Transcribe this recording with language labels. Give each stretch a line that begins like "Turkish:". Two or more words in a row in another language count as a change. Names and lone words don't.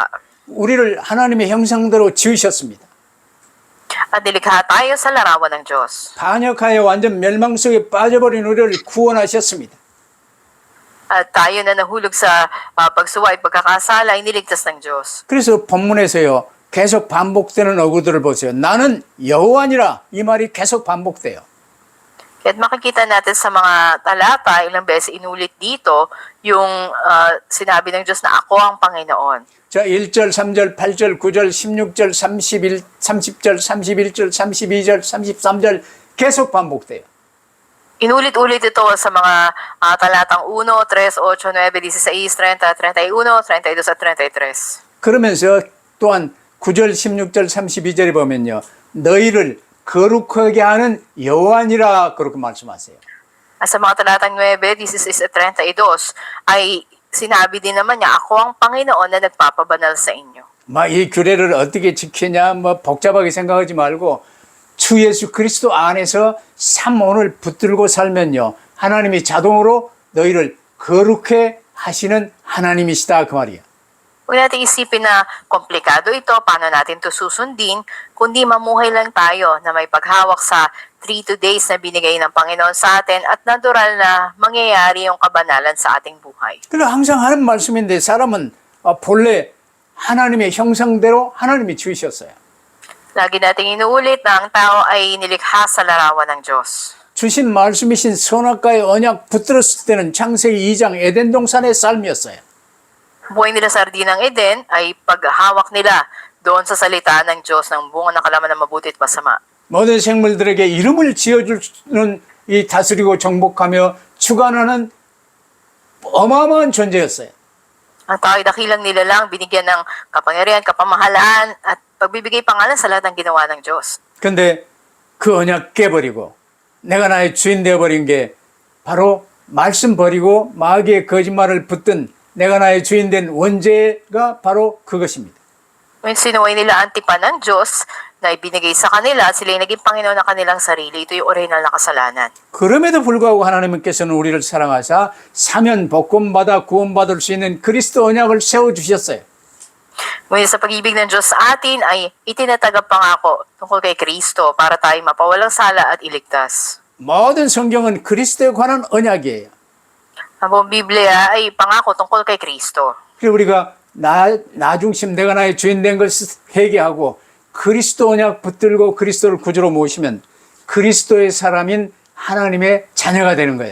Korean: 우리를 하나님의 형상대로 지으셨습니다.
Filipino: At nilikha tayo sa larawan ng Diyos.
Korean: 반역하여 완전 멸망 속에 빠져버린 우리를 구원하셨습니다.
Filipino: At tayo na nahulog sa pagsuway, pagkakasala, ay niligtas ng Diyos.
Korean: 그래서 본문에서요. 계속 반복되는 어구들을 보세요. 나는 여호와니라 이 말이 계속 반복돼요.
Filipino: Kaya't makikita natin sa mga talata, ilang beses inulit dito, yung sinabi ng Diyos na ako ang Panginoon.
Korean: 자, 1절, 3절, 8절, 9절, 16절, 31, 30절, 31절, 32절, 33절 계속 반복돼요.
Filipino: Inulit-ulit ito sa mga talatang 1, 3, 8, 9, 16, 30, 31, 32 at 33.
Korean: 그러면서 또한 9절, 16절, 32절에 보면요. 너희를 거룩하게 하는 여호와니라 그렇게 말씀하세요.
Filipino: Sa mga talatang 9, 16 at 32 ay sinabi din naman niya, ako ang Panginoon na nagpapabanal sa inyo.
Korean: 이 규례를 어떻게 지키냐 복잡하게 생각하지 말고 주 예수 그리스도 안에서 삼오를 붙들고 살면요. 하나님이 자동으로 너희를 거룩해 하시는 하나님이시다 그 말이야.
Filipino: Huwag natin isipin na komplikado ito, paano natin ito susundin, kundi mamuhay lang tayo na may paghawak sa 3 days na binigay ng Panginoon sa atin at natural na mangyayari yung kabanalan sa ating buhay.
Korean: 그래서 항상 하는 말씀인데 사람은 본래 하나님의 형상대로 하나님이 지으셨어요.
Filipino: Lagi nating inuulit na ang tao ay nilikha sa larawan ng Diyos.
Korean: 주신 말씀이신 선악과의 언약 붙들었을 때는 창세기 2장 에덴 동산의 삶이었어요.
Filipino: Buhay nila sa Hardinang Eden ay paghawak nila doon sa salita ng Diyos ng bunga ng kalaman ng mabuti at masama.
Korean: 모든 생물들에게 이름을 지어주는 이 다스리고 정복하며 주관하는 어마어마한 존재였어요.
Filipino: Ang tao ay dakilang nilalang, binigyan ng kapangyarihan, kapamahalaan, at pagbibigay pangalan sa lahat ng ginawa ng Diyos.
Korean: 근데 그 언약 깨버리고 내가 나의 주인 되어버린 게 바로 말씀 버리고 마귀의 거짓말을 붙든 내가 나의 주인 된 원죄가 바로 그것입니다.
Filipino: When sinuway nila ang tipan ng Diyos na ibinigay sa kanila at sila ay naging Panginoon ng kanilang sarili, ito yung original na kasalanan.
Korean: 그럼에도 불구하고 하나님께서는 우리를 사랑하사 사면 복권받아 구원받을 수 있는 그리스도 언약을 세워주셨어요.
Filipino: Ngunit sa pag-ibig ng Diyos sa atin ay itinatagap pangako tungkol kay Kristo para tayo mapawalang sala at iligtas.
Korean: 모든 성경은 그리스도에 관한 언약이에요.
Filipino: Ang buong Biblia ay pangako tungkol kay Kristo.
Korean: 그래서 우리가 나 중심 내가 나의 주인 된 것을 회개하고 그리스도 언약 붙들고 그리스도를 구주로 모시면 그리스도의 사람인 하나님의 자녀가 되는 거예요.